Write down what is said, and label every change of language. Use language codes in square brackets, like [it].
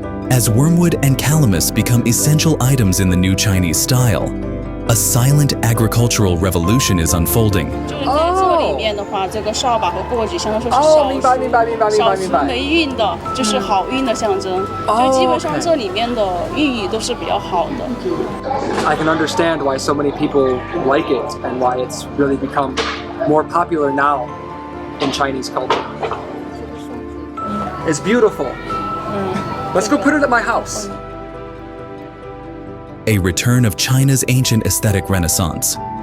[en] As wormwood and calamus become essential items in the new Chinese style, a silent agricultural revolution is unfolding. [zh] 就是在这里面的话，这个扫把和簸箕相当于说是少数霉运的，就是好运的象征。就基本上这里面的寓意都是比较好的。 [en] I can understand why so many people like it and why it's really become more popular now in Chinese culture. It's beautiful. Let's go put it at my house. A return of China's ancient aesthetic renaissance.